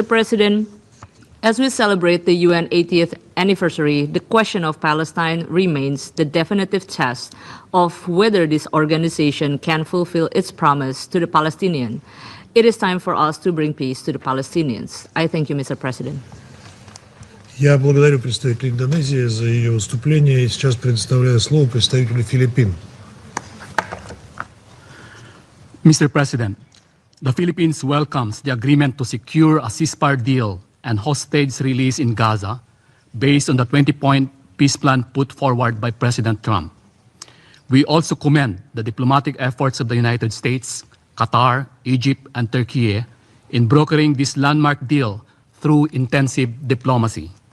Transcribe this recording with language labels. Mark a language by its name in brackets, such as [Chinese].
[English] President, as we celebrate the UN 80th anniversary, the question of Palestine remains the definitive test of whether this organization can fulfill its promise to the Palestinian. It is time for us to bring peace to the Palestinians. I thank you, Mr. President. [Russian] Я благодарю представителя Индонезии за ее выступление и сейчас предоставляю слово представителю Филиппин. [English] Mr. President, the Philippines welcomes the agreement to secure a ceasefire deal and hostage release in Gaza based on the 20-point peace plan put forward by President Trump. We also commend the diplomatic efforts of the United States, Qatar, Egypt, and Turkey in brokering this landmark deal through intensive diplomacy.